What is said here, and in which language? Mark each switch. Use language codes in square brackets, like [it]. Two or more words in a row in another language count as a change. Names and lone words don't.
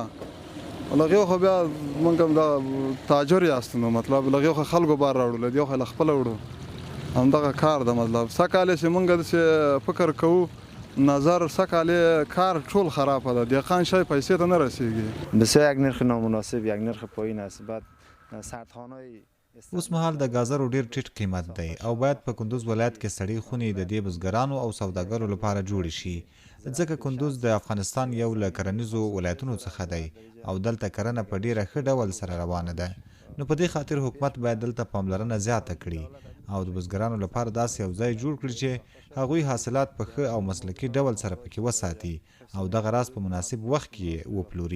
[ps] لږ یو خو بیا موږ هم دا تاجر یاست نو مطلب لږ یو خو خلکو بار راوړو، لږ یو خو له خپله وړو. همدغه کار ده مطلب. سږکال چې موږ داسې فکر کوو نظر سږکال کار ټول خرابه ده، دهقان شای پیسې ته نه رسیږي. [fa] بسیار یک نرخ نامناسب، یک نرخ پایین است. بعد سردخانه‌های [ps] اوس مهال د ګازرو ډیر ټیټ قیمت دی او باید په کندوز ولایت کې سړې خونې د دې بزګرانو او سوداګرو لپاره جوړې شي ځکه کندوز د افغانستان یو له کرنیزو ولایتونو څخه دی او دلته کرنه په ډیره ښه ډول سره روانه ده. نو په دې خاطر حکومت باید دلته پاملرنه زیاته کړي او د بزګرانو لپاره داسې یو ځای جوړ کړي چې هغوی حاصلات په ښه او مسلکي ډول سره پکې وساتي او دغه راز په مناسب وخت کې وپلوري.